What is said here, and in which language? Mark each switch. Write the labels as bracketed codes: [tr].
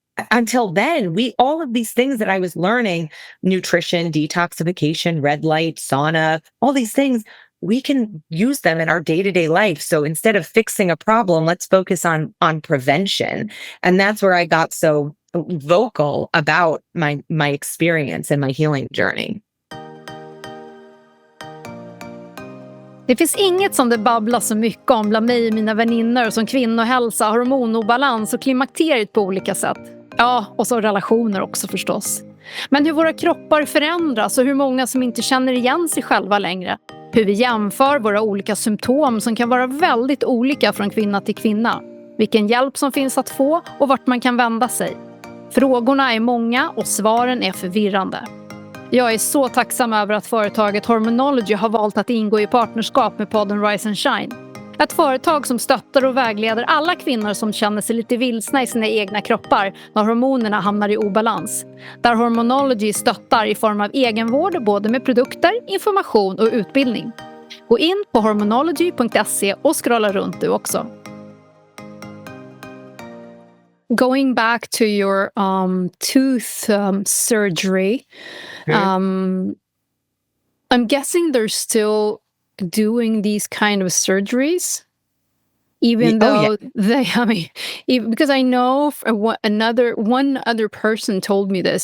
[en] until then, all of these things that I was learning, nutrition, detoxification, red light, sauna, all these things, we can use them in our day-to-day life. So instead of fixing a problem, let's focus on prevention. And that's where I got so vocal about my experience and my healing journey. [sv] Det finns inget som det babblas så mycket om bland mig och mina väninnor som kvinnohälsa, hormonobalans och klimakteriet på olika sätt. Ja, och så relationer också förstås. Men hur våra kroppar förändras och hur många som inte känner igen sig själva längre. Hur vi jämför våra olika symptom som kan vara väldigt olika från kvinna till kvinna. Vilken hjälp som finns att få och vart man kan vända sig. Frågorna är många och svaren är förvirrande. Jag är så tacksam över att företaget Hormonology har valt att ingå i partnerskap med podden Rise and Shine. Ett företag som stöttar och vägleder alla kvinnor som känner sig lite vilsna i sina egna kroppar när hormonerna hamnar i obalans. Där Hormonology stöttar i form av egenvård både med produkter, information och utbildning. Gå in på hormonology.se och scrolla runt du också. [en] Going back to your tooth surgery, I'm guessing they're still doing these kind of surgeries, even though because I know one other person told me this.